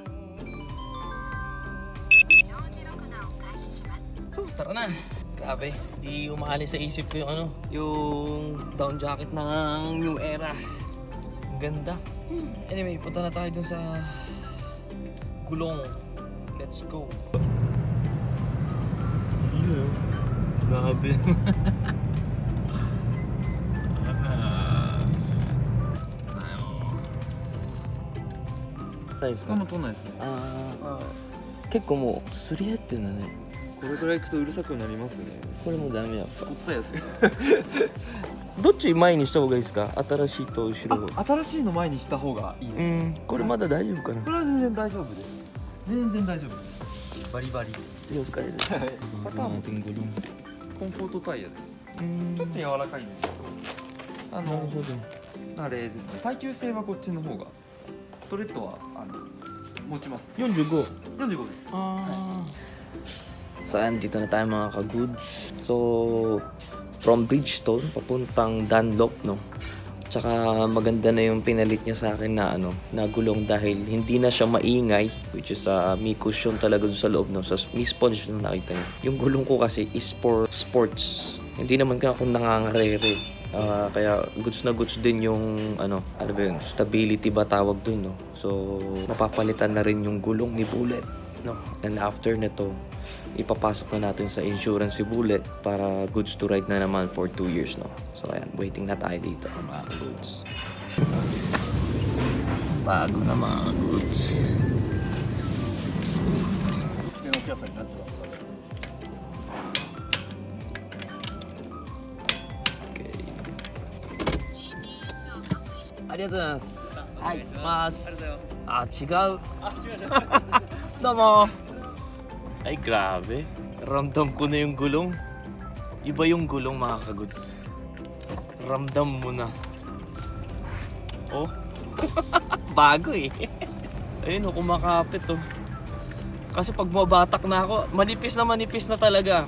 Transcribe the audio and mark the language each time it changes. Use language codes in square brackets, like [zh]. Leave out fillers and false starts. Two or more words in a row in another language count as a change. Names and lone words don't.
[tl] Tara na. Grabe. Di umaalis sa isip ko yung ano, yung [en] down jacket [tl] ng New Era. Ang ganda. Anyway, punta na tayo dun sa Gulong. [en] Let's go. Grabe. Nice [ja] 使うの取んないですね。結構もうすり合ってんだね。これくらい行くとうるさくなりますね。これもダメやっぱ。こっちさやすい。どっち前にした方がいいですか？新しいと後ろ。新しいの前にした方がいいです。これまだ大丈夫かな？これは全然大丈夫です。全然大丈夫です。バリバリ。了解です。パターンコンフォートタイヤです。ちょっと柔らかいんですけど、なるほど。あれですね。耐久性はこっちの方が、ストレートは持ちます。 45. 45です。 [tl] So ayan, dito na tayo mga ka-goods. So, from Bridgestone, papuntang Dunlop, no? Tsaka maganda na yung pinalit niya sa akin na ano, na gulong dahil hindi na siya maingay, [en] which is [tl] may cushion talaga dun sa loob, no? So, may sponge na nakita niyo. Yung gulong ko kasi is for sports. Hindi naman ako nangangarere. Kaya goods na goods din yung ano ba yun, stability ba tawag dun, no? So, mapapalitan na rin yung gulong ni Bullet, no? And after nito, ipapasok na natin sa insurance si Bullet para [en] goods to ride [tl] na naman for 2 years, no? So ayan, waiting na tayo dito mga goods. Bago na mga goods. Okay. [ja] ありがとうございます。はい、行きます。あ、違う。どうも。 [tl] Ay, grabe. Ramdam ko na yung gulong. Iba yung gulong, mga kaguds. Ramdam mo na. Oh. Bago eh. Ayun, kumakapit oh. Kasi pag mabatak na ako, manipis na talaga.